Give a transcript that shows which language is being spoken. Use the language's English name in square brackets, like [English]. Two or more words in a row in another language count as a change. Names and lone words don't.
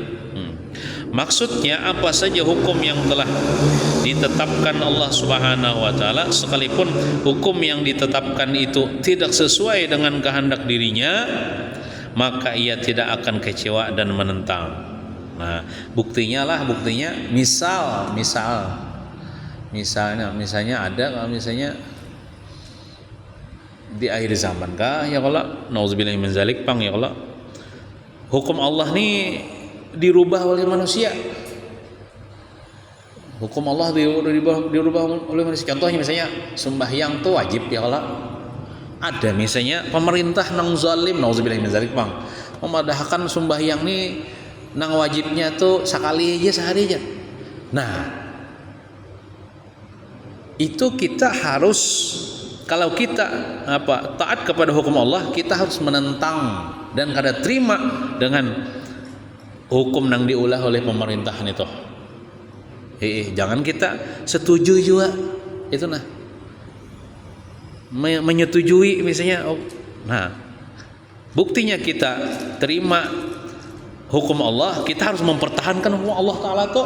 [Indonesian] Maksudnya apa saja hukum yang telah ditetapkan Allah Subhanahu wa taala, sekalipun hukum yang ditetapkan itu tidak sesuai dengan kehendak dirinya, maka ia tidak akan kecewa dan menentang. Nah, buktinya misalnya ada, kalau misalnya di akhir zaman kah ya, kalau [Arabic] نعوذ بالله من ذلك [Indonesian] pang ya, kalau hukum Allah nih dirubah oleh manusia. Hukum Allah dirubah oleh manusia. [Banjar] Contohnya misalnya sembahyang tuh wajib ya, kalau ada misalnya pemerintah nang zalim, [Arabic] نعوذ بالله من ذلك [Banjar] bang, memadahkan sembahyang nih nang wajibnya tuh sekali aja, sehari aja. [Indonesian] Nah, itu kita harus, kalau kita taat kepada hukum Allah, kita harus menentang dan kada terima dengan hukum nang diulah oleh pemerintahan itu. Jangan kita setuju juga itu nah. Menyetujui misalnya. Nah, buktinya kita terima hukum Allah, kita harus mempertahankan hukum Allah Ta'ala tuh.